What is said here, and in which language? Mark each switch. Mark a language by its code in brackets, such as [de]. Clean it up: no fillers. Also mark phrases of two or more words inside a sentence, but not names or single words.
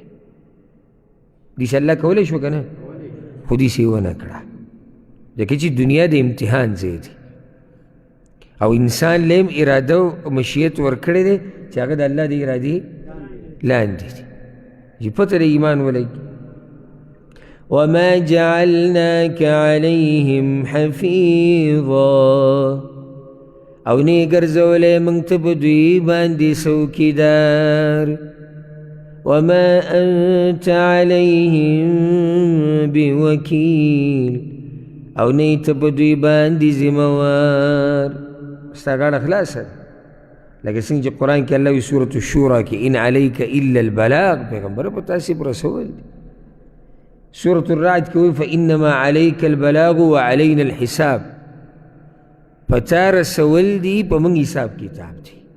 [ps] داسې الله کولی شو که نه؟ خو داسې یې ونه کړه ځکه چې دنیا د امتحان ځای دی او انسان له هم اراده او مشیت ورکړی دی چې هغه د الله د ارادې لاندې دی چې پته د ایمان ولګي. [ar] وما جعلناك عليهم حفيظا [ps] او نه ګرځولی موږ ته په دوی باندې څوکیدار. [ar] وما انت عليهم بوکیل [ps] او نه ته په دوی باندې ذموار. ستا غاړه خلاصه ده لکه څنګه چې قرآن کې الله وي سورة الشورى کې [ar] ان علیک الا البلاغ [ps] پیغمبره په تاسې په رسول دی. سورة الرعد کې وایي [ar] فانما علیک البلاغ وعلینا الحساب، [ps] په تا رسول دي په موږ حساب کتاب دی.